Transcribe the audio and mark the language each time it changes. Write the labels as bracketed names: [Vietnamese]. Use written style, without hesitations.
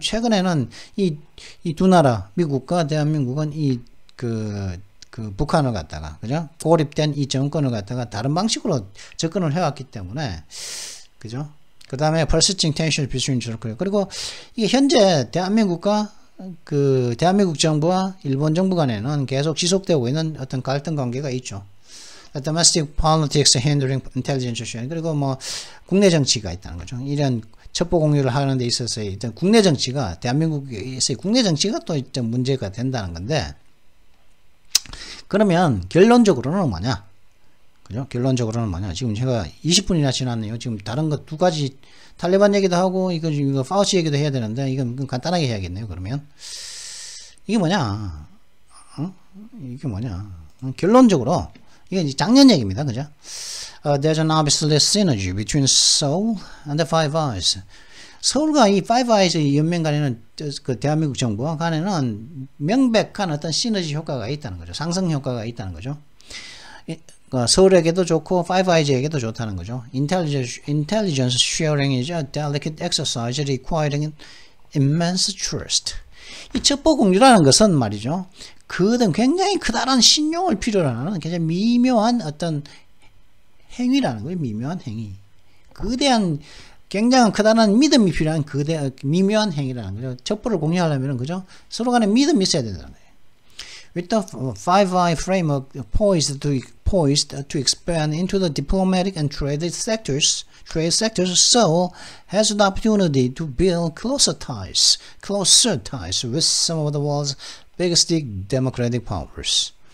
[Korean] 최근에는 이 두 나라, 미국과 대한민국은 그 북한을 갖다가, 그죠? 고립된 이 정권을 갖다가 다른 방식으로 접근을 해왔기 때문에, 그죠? 그 다음에 [English] persisting tension between South Korea. [Korean] 그리고 이게 현재 대한민국과 그 대한민국 정부와 일본 정부 간에는 계속 지속되고 있는 어떤 갈등 관계가 있죠. [English] domestic politics hindering intelligence sharing. [Korean] 그리고 뭐 국내 정치가 있다는 거죠. 이런 첩보 공유를 하는 데 있어서의 일단 국내 정치가, 대한민국에서의 국내 정치가 또 좀 문제가 된다는 건데, 그러면 결론적으로는 뭐냐? 그죠? 결론적으로는 뭐냐? 지금 제가 20분이나 지났네요. 지금 다른 거 두 가지 탈레반 얘기도 하고 이거 파우치 얘기도 해야 되는데 이건 간단하게 해야겠네요. 그러면 이게 뭐냐? 이게 뭐냐? 결론적으로 이게 이제 작년 얘기입니다. 그죠? [English] There's an obvious synergy between Seoul and the Five Eyes. [Korean] 서울과 이 Five Eyes의 연맹 간에는 그 대한민국 정부와 간에는 명백한 어떤 시너지 효과가 있다는 거죠. 상승 효과가 있다는 거죠. 서울에게도 좋고 Five Eyes에게도 좋다는 거죠. [English] Intelligence sharing is a delicate exercise requiring immense trust. [Korean] 이 첩보 공유라는 것은 말이죠. 굉장히 크다란 신용을 필요로 하는 굉장히 미묘한 어떤 행위라는 거예요. 미묘한 행위. 거대한 굉장히 크다란 믿음이 필요한 미묘한 행위라는 거죠. 첩보를 공유하려면, 그죠? 서로 간에 믿음이 있어야 된다는 거예요. [English] With the Five Eye framework poised to expand into the diplomatic and trade sectors, Seoul has the opportunity to build closer ties with some of the world's biggest democratic powers.